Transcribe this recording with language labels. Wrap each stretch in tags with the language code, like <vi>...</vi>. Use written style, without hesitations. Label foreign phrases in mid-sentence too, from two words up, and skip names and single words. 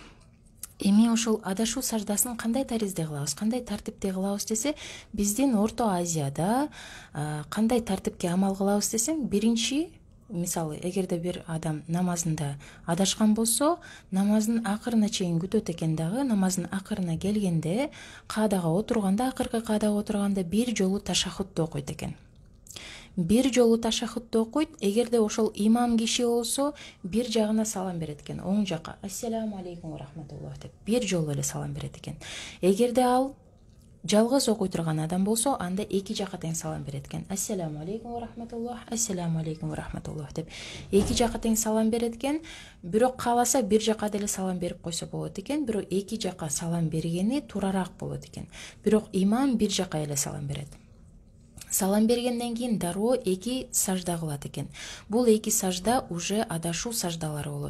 <ky>Эми ошол адашуу саждасын кандай таризде кылабыз, кандай тартипте кылабыз десе, биздин Орто Азияда кандай тартипке амал кылабыз десең, биринчи мисалы, эгерде бир адам намазында адашкан болсо, намаздын акырына чейин күтөт экен дагы, намаздын акырына келгенде, каадага отурганда, акыркы каадага отурганда бир жолу ташаххудду окуйт экен. Бир жолу ташаххудду окуйт. Эгерде ошол имам киши болсо, бир жагына салам берет экен, оң жакка.</ky> <ar>السلام عليكم ورحمة الله</ar> <ky>деп бир жолу эле салам берет экен. Эгерде ал жалгыз окуй турган адам болсо, анда 2 жакка тең салам берет экен.</ky> <ar>السلام عليكم ورحمة الله، السلام عليكم ورحمة الله</ar> <ky>деп 2 жакка тең салам берет экен. Бирок кааласа бир жакка деле салам берип койсо болот экен, бирок 2 жакка салам бергени турарак болот экен. Бирок имам бир жакка эле салам берет. Салам бергенден кийин дароо 2 сажда кылат экен. Бул 2 сажда уже адашуу саждалары болот.</ky>